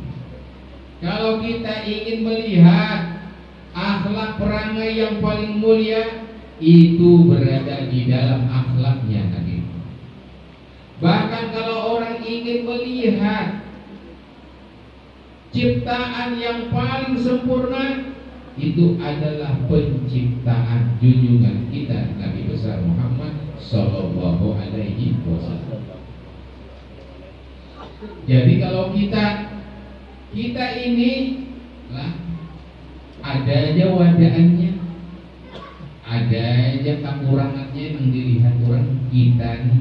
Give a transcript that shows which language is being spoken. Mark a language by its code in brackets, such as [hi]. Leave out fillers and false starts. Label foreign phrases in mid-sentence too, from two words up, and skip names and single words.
[id] Kalau kita ingin melihat akhlak perangai yang paling mulia, itu berada di dalam akhlaknya Nabi Muhammad. Bahkan kalau orang ingin melihat ciptaan yang paling sempurna, itu adalah penciptaan junjungan kita Nabi besar Muhammad [ar] صلى الله عليه وسلم. [id] Jadi kalau kita ini lah ada aja wadaannya, ada aja kekurangannya yang dilihat orang kita nih.